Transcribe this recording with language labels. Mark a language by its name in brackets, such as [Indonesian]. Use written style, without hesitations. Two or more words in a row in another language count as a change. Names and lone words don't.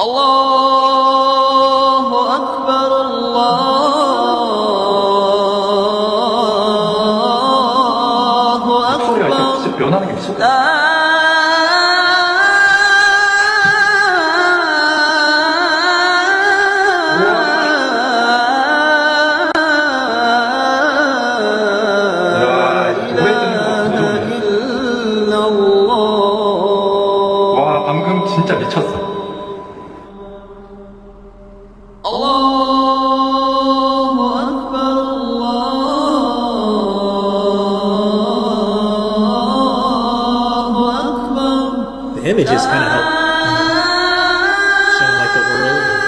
[Arabic] أكبر الله [Korean] 소리가 이렇게 [Arabic] أكبر [Korean] 진짜 변하는 게 미쳤다. [Arabic] لا إله إلا الله [Korean] 와, 방금 진짜 미쳤어. [Arabic] الله أكبر الله أكبر [English] The images kind of help showing like the world.